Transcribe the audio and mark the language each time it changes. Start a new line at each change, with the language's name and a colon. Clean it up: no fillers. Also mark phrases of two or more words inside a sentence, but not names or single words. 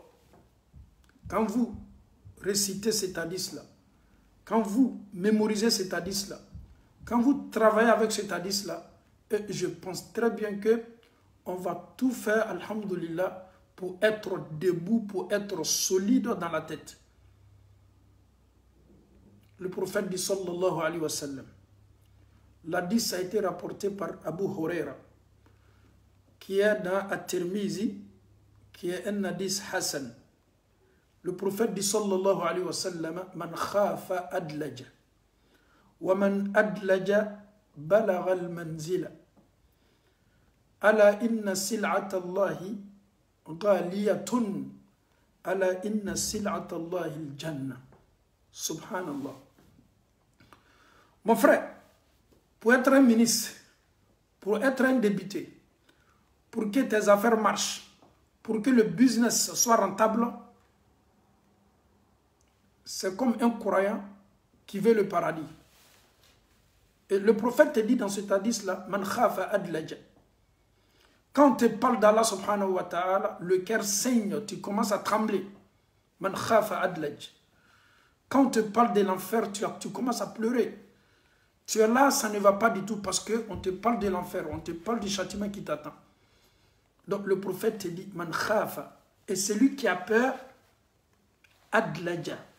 French: Quand vous récitez cet hadith-là, quand vous mémorisez cet hadith-là, quand vous travaillez avec cet hadith-là, je pense très bien que on va tout faire, alhamdulillah, pour être debout, pour être solide dans la tête. Le prophète dit
Arabic: صلى الله عليه وسلم,
French: l'hadith a été rapporté par Abu Huraira, qui est dans At-Tirmizi, qui est un hadith Hassan. Le prophète dit
Arabic: صلى الله عليه وسلم، من خاف أدلج، ومن أدلج بلغ المنزلة. ألا إن سلعة الله غالية، ألا إن سلعة الله الجنة. Subhanallah.
French: Mon frère, pour être un ministre, pour être un député, pour que tes affaires marchent, pour que le business soit rentable, c'est comme un croyant qui veut le paradis. Et le prophète te dit dans cet hadith-là,
Arabic: من خاف أدلج.
French: Quand on te parle d'Allah
Arabic: سبحانه وتعالى,
French: le cœur saigne, tu commences à trembler.
Arabic: من خاف أدلج.
French: Quand on te parle de l'enfer, tu commences à pleurer. Tu es là, ça ne va pas du tout parce qu'on te parle de l'enfer, on te parle du châtiment qui t'attend. Donc le prophète te dit,
Arabic: من خاف.
French: Et celui qui a peur, adlaja.